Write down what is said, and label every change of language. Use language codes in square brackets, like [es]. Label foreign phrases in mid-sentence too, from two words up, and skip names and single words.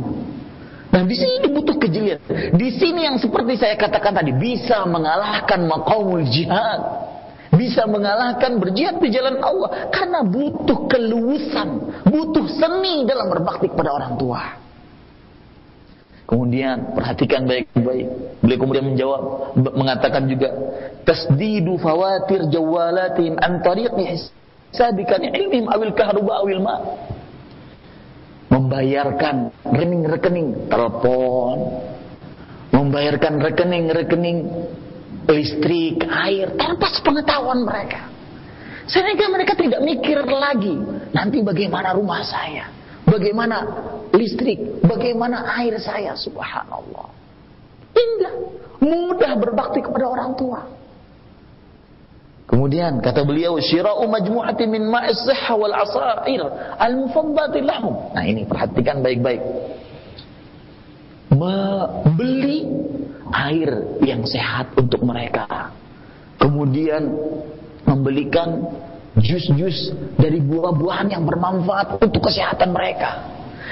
[id] Nah di sini butuh kejelian. Di sini yang seperti saya katakan tadi, bisa mengalahkan [ar] maqamul jihad, [id] bisa mengalahkan berjihad di jalan Allah, karena butuh keluasan, butuh seni dalam berbakti kepada orang tua. Kemudian perhatikan baik-baik. Beliau kemudian menjawab, mengatakan juga, [ar] تسديد فواتير جوالات عن طريق حسابك علمهم أو الكهرباء أو الماء. [id] Membayarkan rekening-rekening telepon, membayarkan rekening-rekening listrik, air tanpa sepengetahuan mereka. Sehingga mereka tidak mikir lagi, nanti bagaimana rumah saya, bagaimana listrik, bagaimana air saya, subhanallah. Indah, mudah berbakti kepada orang tua. Kemudian kata beliau, [ar] شراء مجموعة من ماء الصحة والعصائر المفيدة لهم. [id] Nah ini perhatikan baik-baik. Membeli air yang sehat untuk mereka. Kemudian membelikan jus-jus dari buah-buahan yang bermanfaat untuk kesehatan mereka.